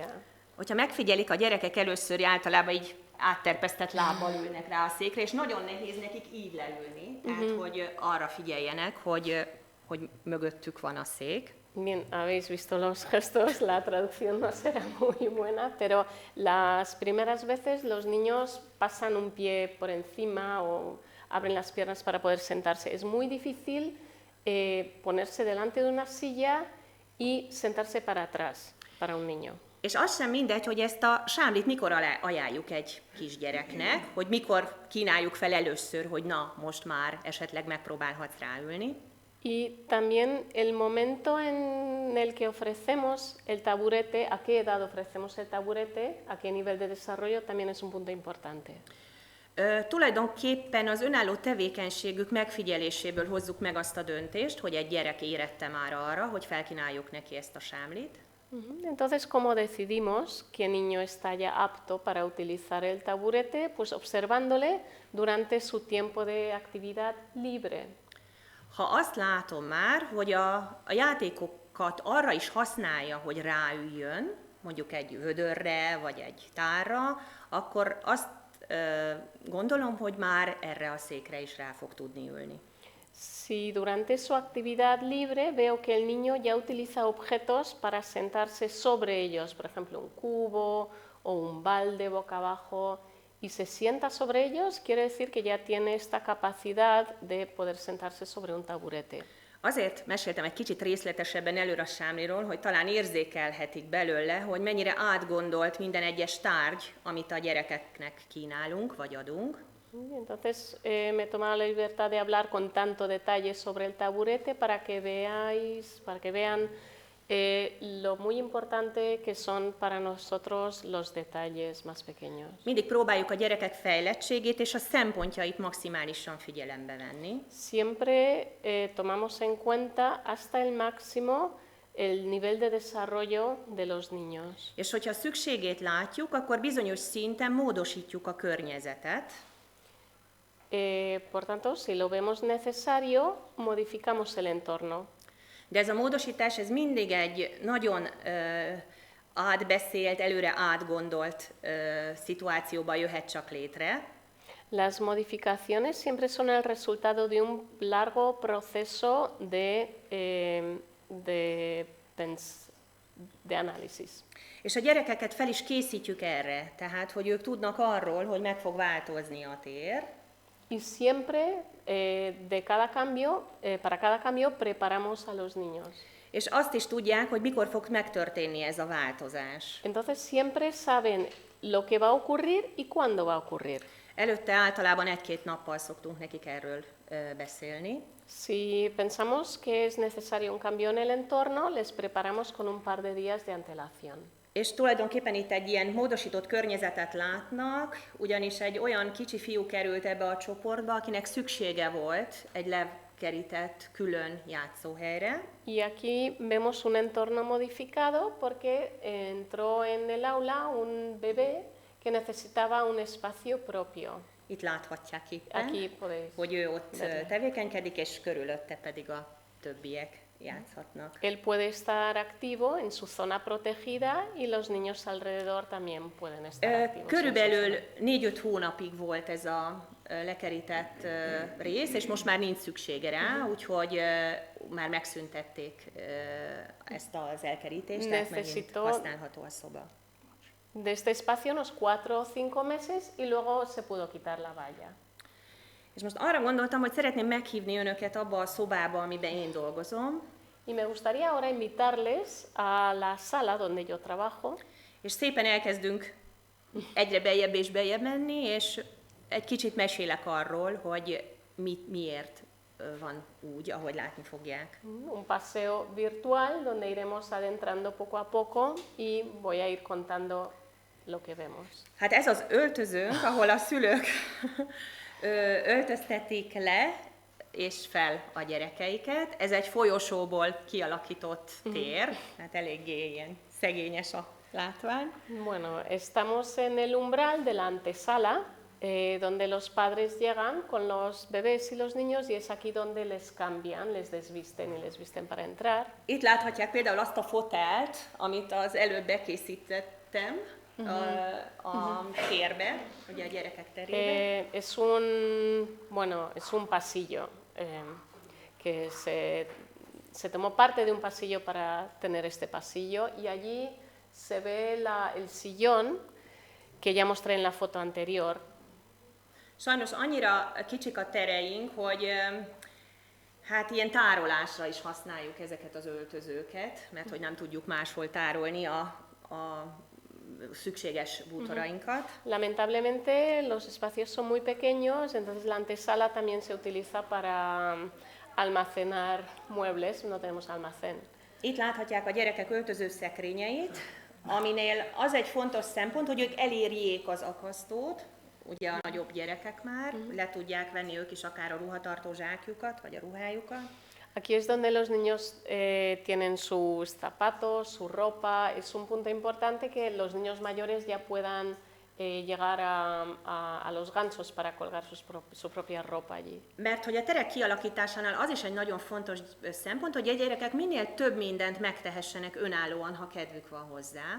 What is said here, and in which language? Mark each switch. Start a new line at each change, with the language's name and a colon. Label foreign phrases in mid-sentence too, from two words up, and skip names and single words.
Hungarian: Hogyha megfigyelik, a gyerekek először általában így átterpesztett lábbal ülnek rá a székre, és nagyon nehéz nekik így leülni, tehát hogy arra figyeljenek, hogy mögöttük van a szék.
Spanish: Bien, habéis visto los gestos, la traducción no será muy buena, pero las primeras veces los niños pasan un pie por encima o abren las piernas para poder sentarse. Es muy difícil ponerse delante de una silla y sentarse para atrás para un niño.
Hungarian: És az sem mindegy, hogy ezt a sámlit mikor ajánljuk egy kisgyereknek, hogy mikor kínáljuk fel először, hogy na, most már esetleg megpróbálhatsz ráülni.
Spanish: Y también el momento en el que ofrecemos el taburete, a qué edad ofrecemos el taburete, a qué nivel de desarrollo, también es un punto importante.
Hungarian: Tulajdonképpen az önálló tevékenységük megfigyeléséből hozzuk meg azt a döntést, hogy egy gyerek érette már arra, hogy felkínáljuk neki ezt a sámlit.
Spanish: Entonces, ¿cómo decidimos qué niño está ya apto para utilizar el taburete? Pues observándole durante su tiempo de actividad libre.
Hungarian: Ha azt látom már, hogy a játékokat arra is használja, hogy ráüljön, mondjuk egy vödörre vagy egy tárra, akkor azt gondolom, hogy már erre a székre is rá fog tudni ülni.
Spanish: Si durante su actividad libre veo que el niño ya utiliza objetos para sentarse sobre ellos, por ejemplo un cubo o un balde boca abajo, y se sienta sobre ellos, quiere decir que ya tiene esta capacidad de poder sentarse sobre un taburete.
Hungarian: Azért meséltem egy kicsit részletesebben előre a sámliról, hogy talán érzékelhetik belőle, hogy mennyire átgondolt minden egyes tárgy, amit a gyerekeknek kínálunk vagy adunk.
Spanish: Entonces me he tomado la libertad de hablar con tanto detalle sobre el taburete para que vean lo muy importante que son para nosotros los detalles más pequeños.
Hungarian: Mindig próbáljuk a gyerekek fejlettségét és a szempontjait maximálisan figyelembe venni.
Spanish: Siempre tomamos en cuenta hasta el máximo el nivel de desarrollo de los niños.
Hungarian: És hogyha szükségét látjuk, akkor bizonyos szinten módosítjuk a környezetet,
Spanish: Por tanto, si lo vemos necesario, modificamos el entorno.
Hungarian: de ez a módosítás ez mindig egy nagyon átbeszélt, előre átgondolt szituációban jöhet csak létre.
Spanish: Las modificaciones siempre son el resultado de un largo proceso de análisis.
Hungarian: És a gyerekeket fel is készítjük erre, tehát hogy ők tudnak arról, hogy meg fog változni a tér,
Spanish: Y siempre, para cada cambio, preparamos a los niños.
Hungarian: és azt is tudják, hogy mikor fog megtörténni ez a változás.
Spanish: Entonces siempre saben lo que va a ocurrir y cuándo va a ocurrir.
Hungarian: Előtte általában 1-2 nappal szoktunk nekik erről beszélni.
Spanish: Si pensamos que es necesario un cambio en el entorno, les preparamos con un par de días de antelación.
Hungarian: És tulajdonképpen itt egy ilyen módosított környezetet látnak, ugyanis egy olyan kicsi fiú került ebbe a csoportba, akinek szüksége volt egy lekerített külön játszóhelyre.
Spanish: Y aquí vemos un entorno modificado porque entró en el aula un bebé que necesitaba un espacio propio.
Hungarian: Itt láthatják éppen,
Spanish: Aquí podéis
Hungarian: hogy ő ott
Spanish: verlo.
Hungarian: tevékenykedik, és körülötte pedig a többiek játszhatnak.
Spanish: Él puede estar activo en su zona protegida y los niños alrededor también pueden estar activos. en su
Hungarian: Körülbelül
Spanish: zona.
Hungarian: 4-5 hónapig volt ez a lekerített rész, és most már nincs szüksége rá, úgyhogy már megszüntették ezt az elkerítést, tehát megint
Spanish: Necesito-
Hungarian: használható a szoba.
Spanish: De este espacio unos 4 o 5 meses y luego se pudo quitar la valla.
Hungarian: És most arra gondoltam, hogy szeretném meghívni önöket abba a szobába, amiben én dolgozom,
Spanish: Y me gustaría ahora invitarles a la sala donde yo trabajo
Hungarian: és szépen elkezdünk egyre beljebb és beljebb menni, és egy kicsit mesélek arról, hogy miért van úgy, ahogy látni fogják.
Spanish: un paseo virtual donde iremos adentrando poco a poco y voy a ir contando lo que vemos.
Hungarian: Hát ez az öltözőnk, ahol a szülők öltöztetik le és fel a gyerekeiket. Ez egy folyosóból kialakított tér, hát eléggé ilyen szegényes a látvány.
Spanish: Bueno, estamos en el umbral de la antesala, donde los padres llegan con los bebés y los niños y es aquí donde les cambian, les desvisten y les visten para entrar.
Hungarian: Itt láthatják például azt a fotelt, amit az előbb bekészítettem a térbe, ugye a gyerekek terébe.
Spanish: Es un pasillo que se tomó parte de un pasillo para tener este pasillo y allí se ve el sillón que ya mostré en la foto anterior.
Hungarian: Sajnos annyira kicsik a tereink, hogy hát ilyen tárolásra is használjuk ezeket az öltözőket, mert hogy nem tudjuk máshol tárolni a szükséges bútorainkat.
Spanish: Lamentablemente los espacios son muy pequeños, entonces la antesala también se utiliza para almacenar muebles, no tenemos almacén.
Hungarian: Itt láthatják a gyerekek öltözőszekrényeit, aminél az egy fontos szempont, hogy ők elérjék az akasztót, ugye a nagyobb gyerekek már, le tudják venni ők is akár a ruhatartó zsákjukat, vagy a ruhájukat.
Spanish: Aquí es donde los niños tienen sus zapatos, su ropa. Es un punto importante que los niños mayores ya puedan llegar a los ganchos para colgar su propia ropa allí.
Hungarian: Mert hogy a terek kialakításánál az is egy nagyon fontos szempont, hogy a gyerekek minél több mindent megtehessenek önállóan, ha kedvük van hozzá.